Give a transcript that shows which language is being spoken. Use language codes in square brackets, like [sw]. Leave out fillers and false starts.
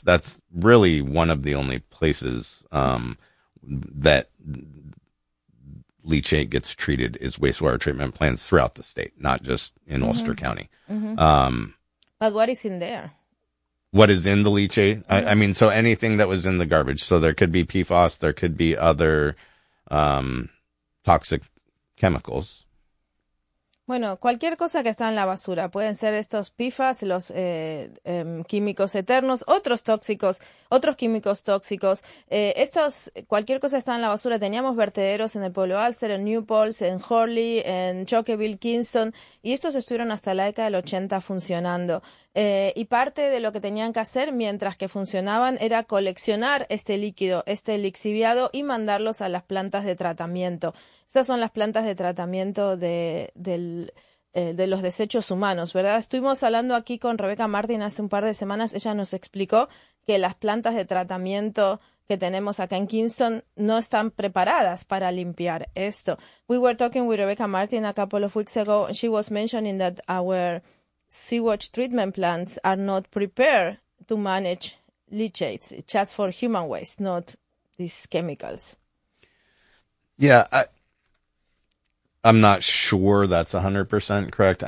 [en] That's really one of the only places that leachate gets treated, is wastewater treatment plants throughout the state, not just in mm-hmm. Ulster County. Mm-hmm. But what is in there? What is in the leachate? Mm-hmm. I mean, so anything that was in the garbage. So there could be PFAS, there could be other toxic chemicals. [es] Bueno, cualquier cosa que está en la basura. Pueden ser estos PFAS, los químicos eternos, otros tóxicos, otros químicos tóxicos. Estos, cualquier cosa está en la basura. Teníamos vertederos en el pueblo Alster, en New Paltz, en Horley, en Chalkeville, Kingston, y estos estuvieron hasta la década del 80 funcionando. Y parte de lo que tenían que hacer mientras que funcionaban era coleccionar este líquido, este lixiviado, y mandarlos a las plantas de tratamiento. Estas son las plantas de tratamiento de los desechos humanos, ¿verdad? Estuvimos hablando aquí con Rebecca Martin hace un par de semanas. Ella nos explicó que las plantas de tratamiento que tenemos acá en Kingston no están preparadas para limpiar esto. [en] We were talking with Rebecca Martin a couple of weeks ago. She was mentioning that our sewage treatment plants are not prepared to manage leachates, just for human waste, not these chemicals. Yeah, I'm not sure that's 100% correct.